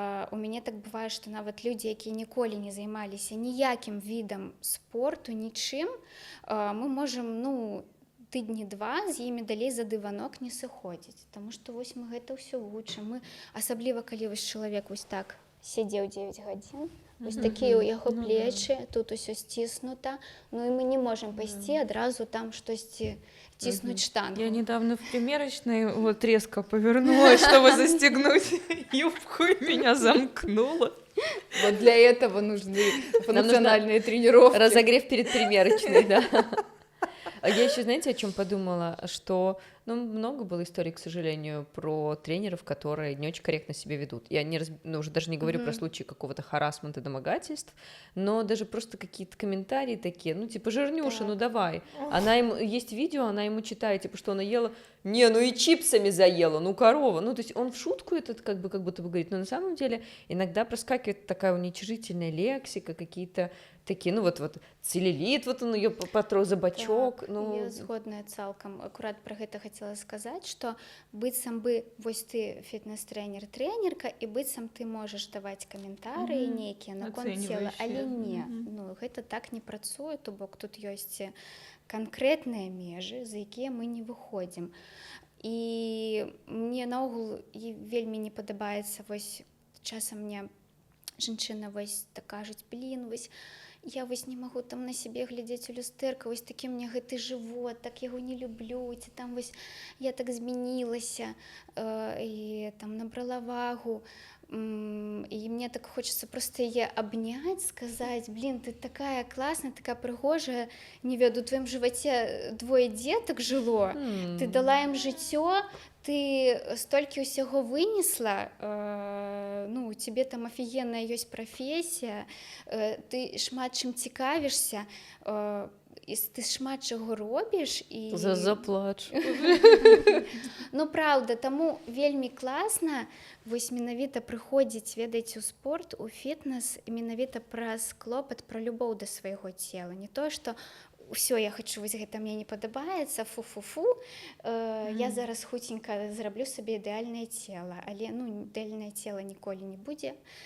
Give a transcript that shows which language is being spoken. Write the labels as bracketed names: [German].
[Belarusian] У мяне так бывае, што нават людзі, якія ніколі не займаліся ніякім відам спорту, нічым, мы можам, тыдні 2 з імі далей за дыванок не сыходзіць, таму што вось мы гэта ўсё вучым. Мы, асабліва калі вось чалавек вось так сидзеў 9 гадзін, вось такія ў яго плечы, тут усё сціснута, і мы не можам пайсці адразу там штосьці ціснуць штангу. [Russian] Я недавно в примерочной вот резко повернулась, чтобы застегнуть юбку, и меня замкнуло. Вот для этого нужны функциональные тренировки. Разогрев перед примерочной, да. А я еще, знаете, о чем подумала, что, много было историй, к сожалению, про тренеров, которые не очень корректно себя ведут. Я уже даже не говорю про случаи какого-то харассмента, домогательств, но даже просто какие-то комментарии такие, типа, жирнюша, Так. давай. Есть видео, она ему читает, типа, что она ела, и чипсами заела, корова. То есть он в шутку это как будто бы говорит, но на самом деле иногда проскакивает такая уничижительная лексика, какие-то такие, вот целлюлит, вот он ее потрогал за бочок. [Belarusian] Я згодная цалкам. Акурат пра гэта хацела сказаць, што быццам бы вось ты фітнес-трэнер, трэнерка, і быццам ты можаш даваць каментарыі нейкія наконт цела, але не. Гэта так не працуе, то бок тут ёсць канкрэтныя межы, за якія мы не выходзім. І мне наогул вельмі не падабаецца, вось часам мне жанчына вось так кажуць, вось я вось не магу там на сябе глядзець у люстэрка, вось такі мне гэты жывот, так яго не люблю, ці там вось я так змянілася і там набрала вагу. [Russian] и мне так хочется просто ее обнять, сказать: блин, ты такая классная, такая прыгожая, не веду, у твоем животе двое деток жило, ты дала им жыццё, [Belarusian] ты столькі ўсяго вынесла, [Russian] ну, у тебе там офігенная ёсць прафесія, [Belarusian] ты шмат чым цікавішся, і ты шмат чаго робіш, і [Russian] Заплач. [Belarusian] ну праўда, таму вельмі класна вось менавіта прыходзіць, ведаеце, у спорт, у фітнес менавіта праз клопат, пра любоў да свайго цела, не то што ўсё, я хочу, вось гэта мне не падабаецца, фу-фу-фу, я зараз хуценька зраблю сабе ідэальнае цела, але ну ідэальнае цела ніколі не будзе.